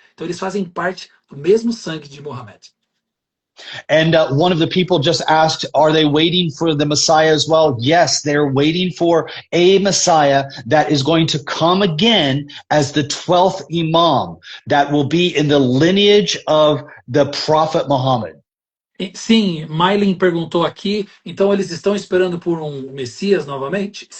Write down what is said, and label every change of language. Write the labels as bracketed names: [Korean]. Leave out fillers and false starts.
[Portuguese] Então, eles fazem parte do mesmo sangue de Muhammad. [English] And one of the people just asked, are they waiting for the Messiah as well? Yes, they're waiting for a Messiah that is going to come again as the 12th Imam that will be in the lineage of the Prophet Muhammad. [Portuguese] Sim, Mylin perguntou aqui, então eles estão esperando por um Messias novamente?